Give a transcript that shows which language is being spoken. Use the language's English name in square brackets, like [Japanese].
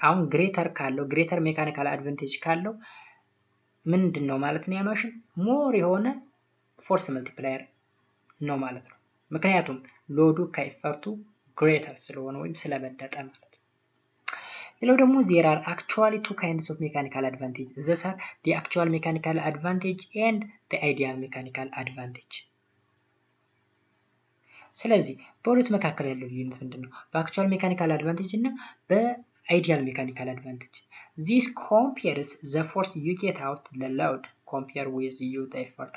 [Amharic] አሁን greater ሜካኒካል አድቫንቴጅ ካለው ምንድነው ማለት ነው? ያ ማሽን ሞር የሆነ ፎርስ መልቲፕላየር ነው ማለት ነው። ምክንያቱም ሎዱ ከኤፈርቱ greater ስለሆነ ወይም ስለበለጠ ማለት ነው። ሌላው ደግሞ [English] there are actually two kinds of mechanical advantage. These are the actual mechanical advantage and the ideal mechanical advantage. [Amharic] ስለዚህ በሁለት መካከል ያለው ልዩነት ምንድነው? በአክቹዋል ሜካኒካል አድቫንቴጅ እና በአይዲያል ሜካኒካል አድቫንቴጅ። [English] this compares the force you get out the load compare with you the effort.